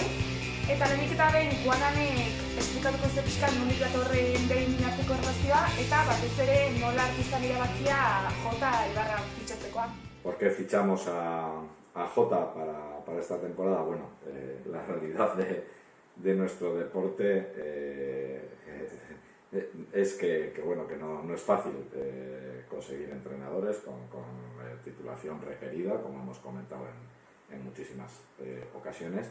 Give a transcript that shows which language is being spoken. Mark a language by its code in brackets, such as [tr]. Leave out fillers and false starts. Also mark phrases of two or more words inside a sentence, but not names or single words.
[eu] Eta lehenik eta behin, Guananek esplikatuko ze pixkan nondik datorren behin arteko erlazioa, eta batez ere nola hartu izan erabakia Jota Ibarra fitxatzekoa. [es] ¿Por qué fichamos a Jota para esta temporada? Bueno, la realidad de nuestro deporte es que no es fácil conseguir entrenadores con titulación requerida, como hemos comentado en muchísimas ocasiones.